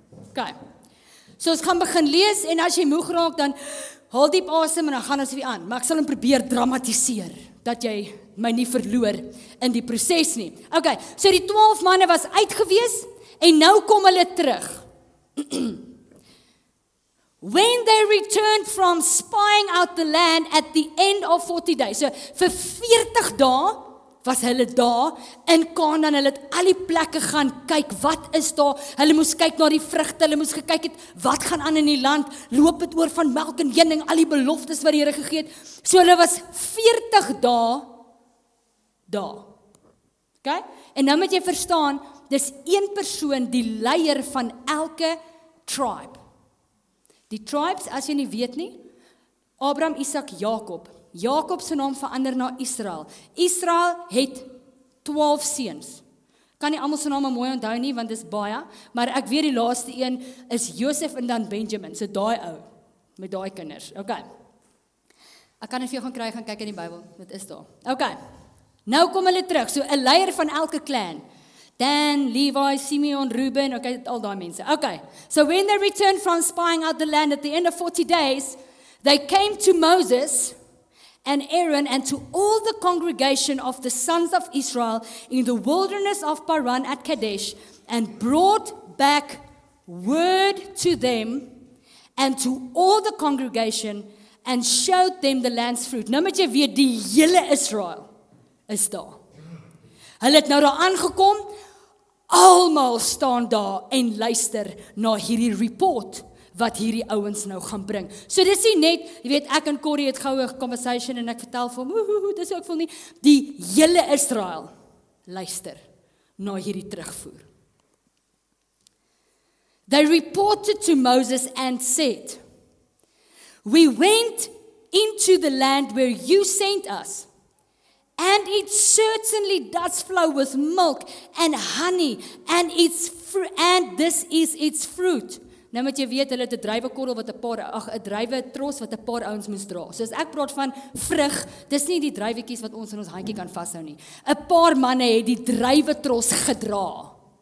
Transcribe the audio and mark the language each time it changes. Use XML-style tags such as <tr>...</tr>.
<af>Okay. So ons gaan begin lees, en as jy moeg raak, dan haal diep asem, en dan gaan ons weer aan, maar ek sal hom probeer dramatiseer, dat jy my nie verloor in die proses nie. Okay, so die 12 manne was uitgewees, en nou kom hulle terug.</af> <en>When they returned from spying out the land at the end of 40 days.</en> <af>So vir 40 dae was hulle daar in Kanaan. Hulle het al die plekke gaan kyk, wat is daar? Hulle moes kyk na die vrugte, hulle moes gekyk het, wat gaan aan in die land? Loop het oor van melk en honing, al die beloftes wat die Here gegee het. So hulle was 40 dae daar. Okay? En nou moet jy verstaan, dis een persoon, die leier van elke tribe. Die tribes, as jy nie weet nie, Abraham, Isak, Jakob. Jakob se naam verander na Israel. Israel het 12 seuns. Kan nie almal se name mooi onthou nie, want dis baie, maar ek weet die laaste een is Josef en dan Benjamin, so daai ou, met daai kinders. Okay. Ek kan dit vir jou gaan kry, gaan kyk in die Bybel, dit is daar. Okay, nou kom hulle terug, so 'n leier van elke clan. Dan, Levi, Simeon, Reuben, okay, al daai mense.</af> <en>Okay, so when they returned from spying out the land at the end of 40 days, they came to Moses and Aaron and to all the congregation of the sons of Israel in the wilderness of Paran at Kadesh and brought back word to them and to all the congregation and showed them the land's fruit.</en> <af>Nou moet jy weet, die hele Israel is daar. Hulle het nou daar aangekom, almal staan daar en luister na hierdie report wat hierdie ouens nou gaan bring. So dis nie net, jy weet, ek en Corrie het goue conversation en ek vertel vir hom, dis ook voel nie, die hele Israel luister na hierdie terugvoer.</af> <en>They reported to Moses and said, "We went into the land where you sent us, and it certainly does flow with milk and honey, and this is its fruit."</en> <af>Nou moet jy weet, hulle het 'n druiwekorrel wat 'n druiwetros wat 'n paar ouens moes dra. So as ek praat van vrug, dis nie die druiwetjies wat ons in ons handjie kan vashou nie. 'n Paar manne het die druiwetros gedra.</af>